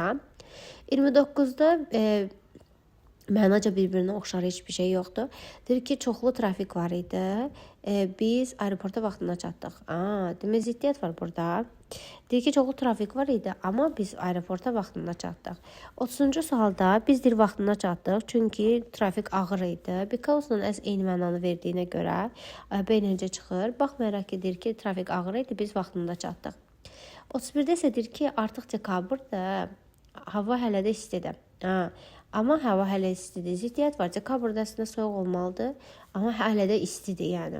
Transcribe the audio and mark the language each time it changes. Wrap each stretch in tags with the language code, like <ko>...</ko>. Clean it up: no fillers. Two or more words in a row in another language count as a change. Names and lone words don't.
<az>29-da mənaca bir-birinə oxşar heç bir şey yoxdur. Deyir ki, çoxlu trafik var idi. Biz aeroporta vaxtında çatdıq. Demək ziddiyyət var burada. Deyir ki, çoxlu trafik var idi, amma biz aeroporta vaxtında çatdıq. 30-cu sualda biz deyir vaxtında çatdıq, çünki trafik ağır idi. Because-la as eyni mənanı verdiyinə görə B necə çıxır? Baxmayaraq ki, deyir ki, trafik ağır idi, biz vaxtında çatdıq. 31-də isə deyir ki, artıq dekabrdır, hava hələ də istidir. Amma hava hələ istidir. Ziddiyyət var. Dekabrda əslində soyuq olmalıdır, amma hələ də istidir yəni.</az>